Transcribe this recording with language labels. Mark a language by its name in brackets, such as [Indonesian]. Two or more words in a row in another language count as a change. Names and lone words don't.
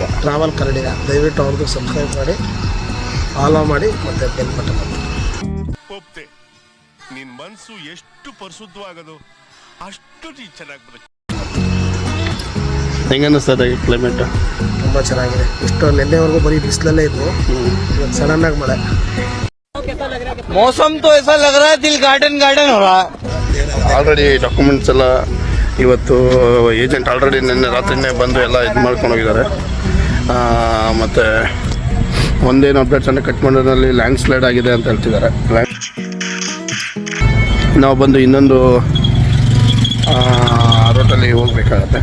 [Kannada] ದಯವಿಟ್ಟು ಅವ್ರದ್ದು ಸಬ್ಸ್ಕ್ರೈಬ್ ಮಾಡಿ, ಫಾಲೋ ಮಾಡಿ, ಮತ್ತೆ [English] bell button [Kannada] ಒಪ್ತೆ. ನಿನ್ ಮನ್ಸು ಎಷ್ಟು ಪರಿಶುದ್ಧವಾಗದು ಅಷ್ಟು ನೀ ಚೆನ್ನಾಗಿ ಬರುತ್ತೆ. ಹೆಂಗ ಅನ್ನಿಸ್ತದೆ ಈ ಕ್ಲೈಮೇಟ್? ತುಂಬ ಚೆನ್ನಾಗಿದೆ. ಇಷ್ಟು ನಿನ್ನೆವರೆಗೂ ಬರೀ ಬಿಸಿಲಲ್ಲೇ ಇದ್ವು, ಇವತ್ತು ಸಡನ್ ಆಗಿ ಮಳೆ. [Hindi] मौसम तो ऐसा लग रहा है दिल गार्डन गार्डन हो रहा है. [English] already documents [Kannada] ಎಲ್ಲ ಇವತ್ತು ಏಜೆಂಟ್ ಆಲ್ರೆಡಿ ನಿನ್ನೆ ರಾತ್ರಿನೇ ಬಂದು ಎಲ್ಲ ಇದು ಮಾಡ್ಕೊಂಡು ಹೋಗಿದ್ದಾರೆ. ಮತ್ತು ಒಂದೇನು ಅಪ್ಡೇಟ್ಸನ್ನು ಕಟ್ಮಂಡ್ನಲ್ಲಿ [English] land slide [Kannada] ಆಗಿದೆ ಅಂತ ಹೇಳ್ತಿದ್ದಾರೆ. ನಾವು ಬಂದು ಇನ್ನೊಂದು ರೂಟಲ್ಲಿ ಹೋಗಬೇಕಾಗತ್ತೆ.